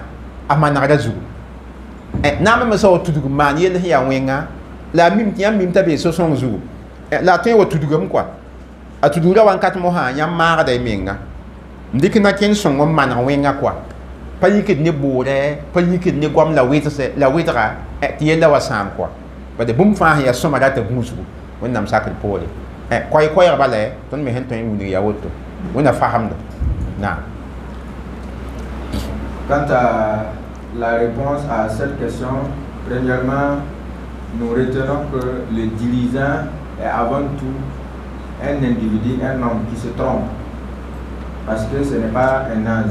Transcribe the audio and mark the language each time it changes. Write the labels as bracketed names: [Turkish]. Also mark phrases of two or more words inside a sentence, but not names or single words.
[Mossi] a manegrã zugu naamã me sa wa tudg n maan yell sẽn yaa wẽnga la a mim tɩ yãmb mim t'a bee so-sõng zugu la a tõe wa tudgame koa a tudgrã wãnkat mosã yãmb maagda y menga n dɩk nakẽnd sõngo n maneg wẽnga koa pa yikd ne boorɛ pa yikd ne goam la wɩdga tɩ yella wa sãam koa bad bũmb fãa sẽn yaa sõma rata gũusgu wẽnnaam sakd poore koɛɛg bala tõnd me sẽn tõe n wilg yaa woto wẽnna fagemda naam. [French] Quant à la réponse à cette question, premièrement, nous retenons que le dirigeant est avant tout un individu, un homme qui se trompe, parce que ce n'est pas un ange.